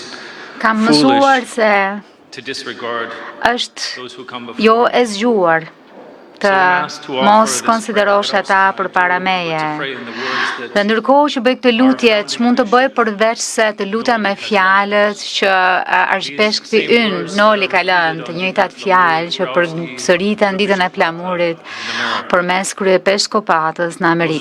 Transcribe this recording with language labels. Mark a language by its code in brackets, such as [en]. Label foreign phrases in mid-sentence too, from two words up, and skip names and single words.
[sq] Kam mësuar se [en] to disregard [sq] është [en] those who come before. [sq] jo e zgjuar të mos konsiderosh ata përpara meje. Dhe ndërkohë që bëj këtë lutje, ç'mund të bëj përveç se të lutem me fjalët që arshpeshkëti ynë Noli ka lënë, të njëjtat fjalë që përsëriten ditën e flamurit përmes kryepeskopates në Amerikë.